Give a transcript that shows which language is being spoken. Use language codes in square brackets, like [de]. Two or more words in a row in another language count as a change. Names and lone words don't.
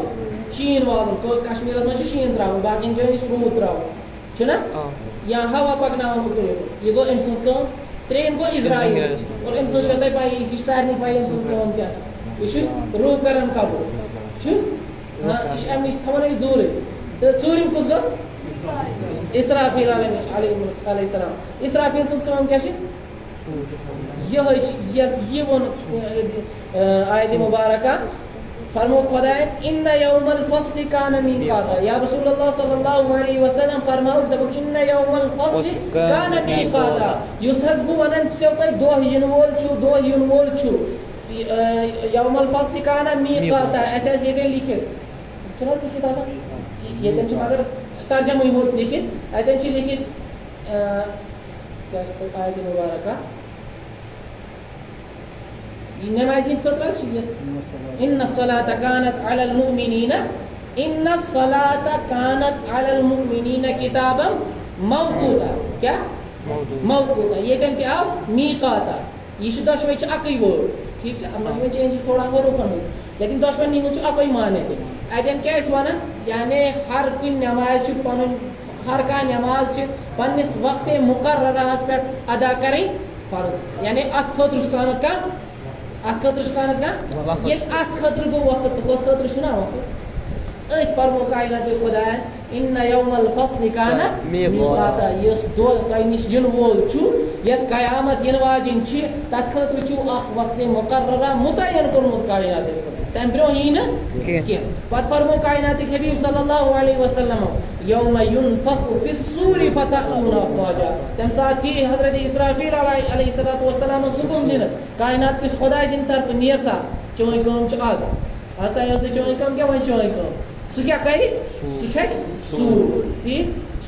[ks] شیٖن والُن کشمیٖرس منٛز چھُ شیٖن تراوُن باقین جاین چھُ روٗد تراوُن چھُنہ یا ہوا پکناوُن ہُکُن یہِ گوٚو أمۍ سٕنٛز کٲم ترٛیٚیِم گوٚو اسرائیل اور أمۍ سٕنٛز چھو تۄہہِ پَیی یہِ چھِ سارنٕے پَیی أمۍ سٕنٛز کٲم کیٛاہ چھِ یہِ چھُ روٗح کران قبض چھُ یہِ چھُ اَمہِ نِش تھاوان أسۍ دوٗرٕے تہٕ ژوٗرِم کُس گوٚو اسرافیل [ar] علیہ السلام [ks] اسرافیل سٕنٛز کٲم کیٛاہ چھِ یِہوٚے چھِ یۄس یہِ ووٚن آیتِ مُبارکہ فرمو خۄدایَن [ar] اِنَّ یومَ الفصلِ کانَ میٖقاتًا یا رسول اللہ صلی اللہ علیہ وسلم [ks] فرماوُکھ دوٚپُکھ [ar] اِنَّ یومَ الفصلِ کانَ میٖقاتًا [ks] یُس حظ بہٕ وَنان چھِسو تۄہہِ دۄہ یِنہٕ وول چھُ [ar] یومَ الفصلِ کانَ میٖقاتًا [ks] اَسہِ آسہِ ییٚتٮ۪ن لیکھِتھ چھُنہٕ حظ لیکھِتھ آسان ییٚتٮ۪ن چھُ مگر ترجمٕے ہوت لیکھِتھ اَتٮ۪ن چھِ لیکھِتھ کیٛاہ چھِ سۄ آیتِ مُبارکہ نمازِ ہِنٛدۍ خٲطرٕ حظ چھِ یہِ [ar] اِنَّ الصَّلَاةَ کانت علی المؤمنیٖنَ اِنَّ الصَّلَاةَ کانت علی المؤمنیٖنَ کِتابًا موقوٗتا [ks] کیٛاہ موقوٗتا ییٚتٮ۪ن تہِ آو میٖقاتًا یہِ چھُ دۄشوَے چھِ اَکٕے وٲڈ ٹھیٖک چھِ اَتھ منٛز چھِ وۄنۍ چینجِز تھوڑا حروٗفن ہٕنٛز لیکن دۄشوٕنی ہُنٛد چھُ اَکُے معنی تہِ اَتٮ۪ن کیٛاہ ٲسۍ وَنان یعنی ہر کُنہِ نٮ۪مازِ چھُ پَنُن ہر کانٛہہ نٮ۪ماز چھِ پنٛنِس وقتِ مُقررہَس پٮ۪ٹھ ادا کَرٕنۍ فرض یعنی اَتھ خٲطرٕ چھُ کانٛہہ نَتہٕ کانٛہہ اَتھ خٲطرٕ چھُ کانٛہہ نَتہٕ کانٛہہ ییٚلہِ اَتھ خٲطرٕ گوٚو وقت تہٕ ہُتھ خٲطرٕ چھُنہ وقت أتھۍ فرمو کایناتِ خۄدایَن [ar] اِنَّ یومَ الفصلِ کانَ میٖقاتًا [ks] یُس دۄہ تۄہہِ نِش یِنہٕ وول چھُ یۄس قیامت یِنہٕ واجیٚنۍ چھِ تَتھ خٲطرٕ چھُ اکھ وقتِ مُقررہ مُتعین کوٚرمُت کایناتِ خۄدایَن تَمہِ برونٛہہ یی نہٕ کینٛہہ پتہٕ فرمو کایناتِکۍ حبیٖب [ar] صلی اللہ علیہ وسلم یومَ یُنفخُ فِی الصوٗرِ فَتَأْتُونَ أَفْوَاجًا [ks] تَمہِ ساتہٕ یی حضرت اسرافیل [ar] علیہ الصلوۃ والسلامَس [ks] حُکُم دِنہٕ کاینات کِس خۄداے سٕنٛدِ طرفہٕ نیر سا چٲنۍ کٲم چھِ آز تانۍ ٲس نہٕ چٲنۍ کٲم کینٛہہ وۄنۍ چٲنۍ کٲم سُہ کیٛاہ کَرِ سُہ چھَکہِ سوٗر ٹھیٖک سُہ